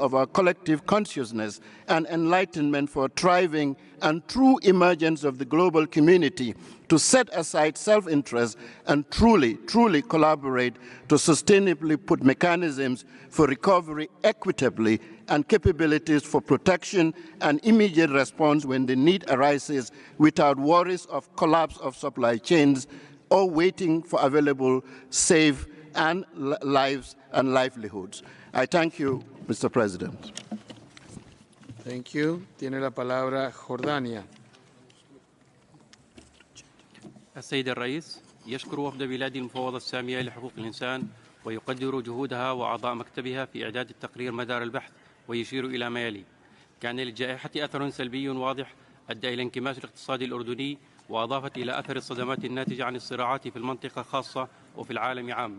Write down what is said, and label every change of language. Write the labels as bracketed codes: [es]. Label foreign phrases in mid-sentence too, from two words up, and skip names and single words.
[en] of our collective consciousness and enlightenment for a thriving and true emergence of the global community to set aside self-interest and truly collaborate to sustainably put mechanisms for recovery equitably and capabilities for protection and immediate response when the need arises without worries of collapse of supply chains or waiting for available safe and lives and livelihoods. I thank you, Mr. President. Thank you. [es] Tiene la palabra Jordania. [ar] السيد الرئيس يشكر وفد بلاد المفوضة السامية لحقوق الإنسان ويقدر جهودها وأعضاء مكتبها في إعداد التقرير مدار البحث، ويشير إلى ما يلي: كان للجائحة أثر سلبي واضح أدى إلى انكماش الاقتصاد الأردني، وأضافت إلى أثر الصدمات الناتجة عن الصراعات في المنطقة خاصة وفي العالم عامة.